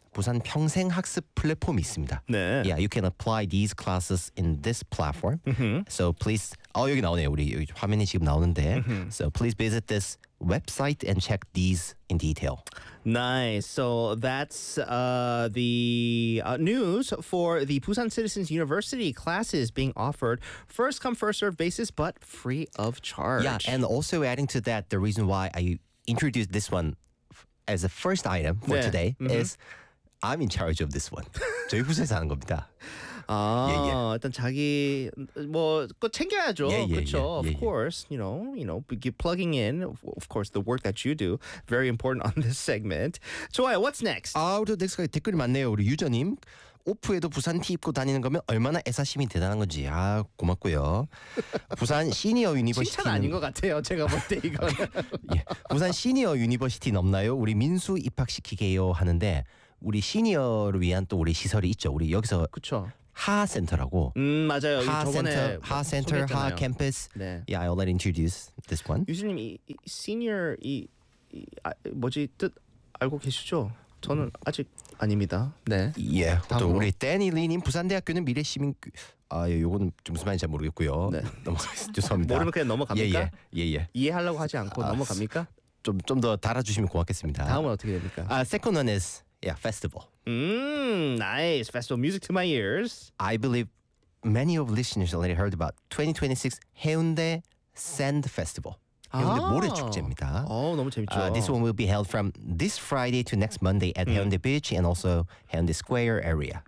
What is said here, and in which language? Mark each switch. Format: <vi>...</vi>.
<ko>부산 평생 학습 플랫폼이 있습니다. 네.</ko> <en>Yeah, you can apply these classes in this platform. So please,</en> <ko>여기 나오네요. 우리 여기 화면이 지금 나오는데.</ko> <en>So please visit this website and check these in detail. Nice. So that's the news for the Busan Citizens University classes being offered first come, first serve basis, but free of charge. Yeah, and also adding to that, the reason why I introduced this one as a first item for today is I'm in charge of this one.</en> <ko>저희 부서에서 하는 겁니다.</ko> <en>아, yeah, yeah.</en> <ko>일단 자기 뭐 그거 챙겨야죠.</ko> <en>Yeah, yeah,</en> <ko>그렇죠.</ko> <en>Yeah, yeah, of course, you know, plugging in. Of course, the work that you do very important on this segment.</en> <ko>좋아요.</ko> <en>What's next?</en> <ko>아, 우리 넥스가 댓글이 많네요. 우리 유저님 오프에도 부산 티 입고 다니는 거면 얼마나 애사심이 대단한 건지. 아, 고맙고요. 부산 시니어 유니버시티 칭찬 아닌 것 같아요. 제가 볼 때 이거는 예. 부산 시니어 유니버시티 넘나요? 우리 민수 입학시키게요 하는데. 우리 시니어를 위한 또 우리 시설이 있죠. 우리 여기서 그쵸. 하센터라고. 맞아요. 하 센터, 하 센터, 하 캠퍼스. 네.</ko> <en>Yeah, I'll let introduce this one.</en> <ko>유진님 이 senior 이, 이 아, 뭐지 뜻 알고 계시죠? 저는 아직 아닙니다. 네. 예. Yeah, 또 우리 데니리님 부산대학교는 미래 시민. 아, 예, 요거는 좀 무슨 말인지 잘 모르겠고요. 네. 넘어가겠습니다. 죄송합니다. 모르면 그냥 넘어갑니까? 예예. 예, 예. 이해하려고 하지 않고 아, 넘어갑니까? 좀 좀 더 달아주시면 고맙겠습니다. 다음은 어떻게 됩니까?</ko> <en>아, second one is yeah, festival. Nice festival music to my ears. I believe many of listeners already heard about 2026 해운대 Sand Festival.</en> <ko>해운대 아~ 모래 축제입니다. 어, 너무 재밌죠.</ko> <en>This one will be held from this Friday to next Monday at 해운대 Beach and also 해운대 Square area.</en>